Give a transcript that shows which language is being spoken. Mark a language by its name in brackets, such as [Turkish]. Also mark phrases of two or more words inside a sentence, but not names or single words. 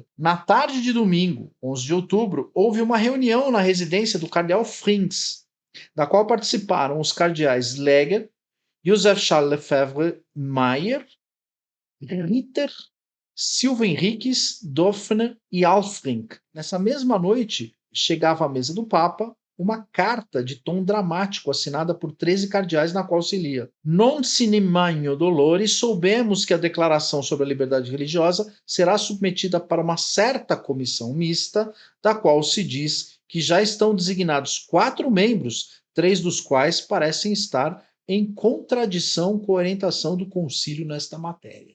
[Portuguese] Na tarde de domingo, 11 de outubro, houve uma reunião na residência do cardeal Frings, da qual participaram os cardeais Leger, Joseph Charles Lefebvre Mayer, Ritter, Silva Henriques, Dauphin e Alfrink. Nessa mesma noite, chegava à mesa do Papa uma carta de tom dramático assinada por 13 cardeais, na qual se lia: [Latin] Non sine magno dolore, [Portuguese] soubemos que a declaração sobre a liberdade religiosa será submetida para uma certa comissão mista, da qual se diz que já estão designados 4 membros, 3 dos quais parecem estar em contradição com a orientação do concílio nesta matéria.